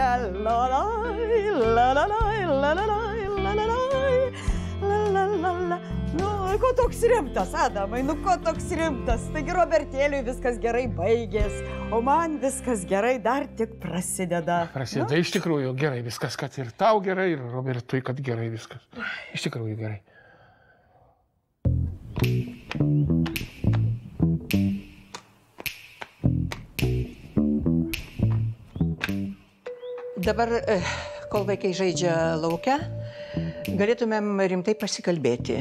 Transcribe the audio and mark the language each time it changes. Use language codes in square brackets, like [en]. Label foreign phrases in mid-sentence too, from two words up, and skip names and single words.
[lt] La-lai, la-la-lai, la-la-lai, la-la-lai, la-la-la-la. Nu, ko toks rimtas, Adamai, nu ko toks rimtas? Taigi Robertėliui viskas gerai baigės, o man viskas gerai dar tik prasideda. Prasideda iš tikrųjų gerai viskas, kad ir tau gerai, ir Robertui, kad gerai viskas. Iš tikrųjų gerai. Dabar, kol vaikai žaidžia lauke, galėtumėm rimtai pasikalbėti.